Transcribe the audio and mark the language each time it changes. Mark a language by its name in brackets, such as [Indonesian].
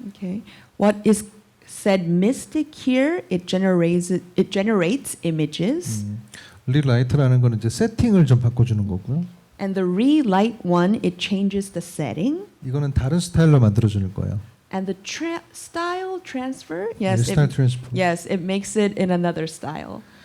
[English] Okay, what is said mystic here? It generates images, [Korean] 리라이트라는 거는 이제 세팅을 좀 바꿔주는 거고요. [English] and the relight one, it changes the setting, [Korean] 이거는 다른 스타일로 만들어주는 거예요. [English] and the style transfer. Yes, [Korean] 스타일 트랜스포. [English] yes, it makes it in another style.